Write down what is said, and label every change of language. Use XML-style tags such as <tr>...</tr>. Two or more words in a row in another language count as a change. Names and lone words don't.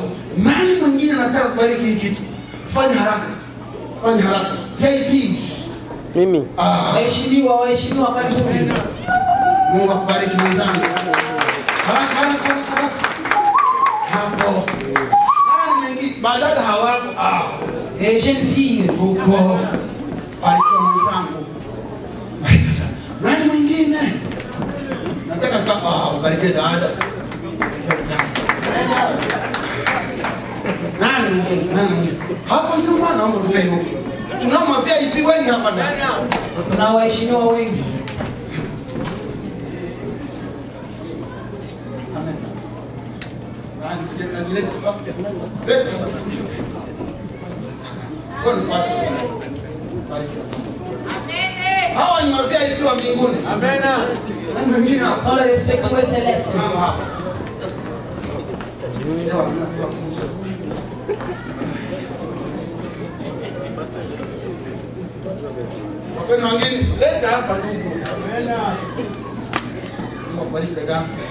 <sw>Nani mwingine anataka kubariki hiki kitu? Fanya haraka. Fanya haraka. VIPs. Mimi. Waheshimiwa karibu. Mungu akubariki mwenzangu. Haraka. Hapo. Nani mwingine? Badada hawako.</sw> <fr>Jeune fille.</fr> <sw>Huko. Barikiwa mwenzangu. Nani mwingine? Nataka ubariki dada. Nani mwingine? Hapo nyuma naomba tupe huko. Tunao VIP wengi hapa ndani. Tuna waheshimiwa wengi. Amen. Nani kujenga ile hawa ni VIP wa mbinguni. Amen. Nani mwingine hapa?</sw> <en>All respect to Celeste.</en> <sw>Hapa. Wapenda wengine, leta hapa ndugu. Amen. Mungu bariki dada.</sw>